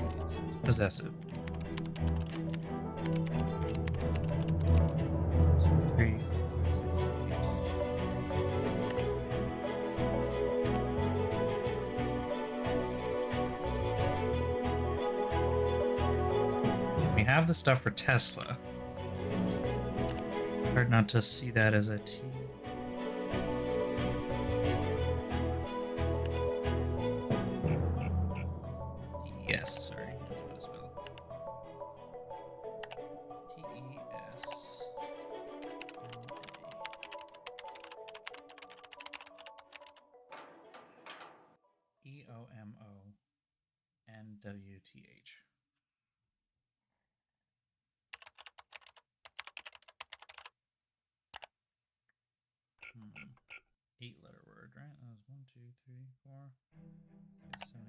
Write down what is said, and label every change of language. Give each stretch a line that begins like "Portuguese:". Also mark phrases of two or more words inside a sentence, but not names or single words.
English: It's possessive. So 3, 4, 5, 6, 7, 8. We have the stuff for Tesla. Hard not to see that as a T. Yes, sorry. I don't know how to spell. T-E-S. E-O-M-O-N-W-T-H. Eight-letter word, right? That was 1, 2, 3, 4, 6, 7, 8.